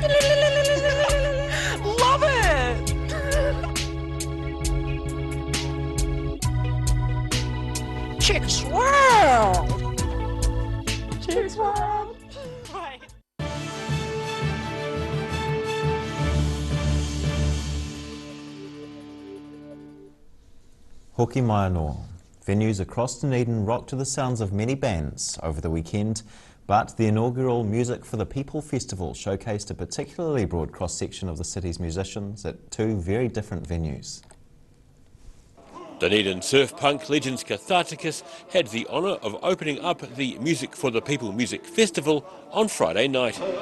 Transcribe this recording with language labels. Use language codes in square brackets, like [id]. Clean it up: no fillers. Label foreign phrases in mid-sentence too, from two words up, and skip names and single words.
[en] Love it! Chicks World! Chicks World! Right. [mi] Hoki mai anō. [en] Venues across Dunedin rocked to the sounds of many bands over the weekend, but the inaugural Music for the People Festival showcased a particularly broad cross-section of the city's musicians at two very different venues. Dunedin surf punk legends Catharticus had the honour of opening up the Music for the People Music Festival on Friday night.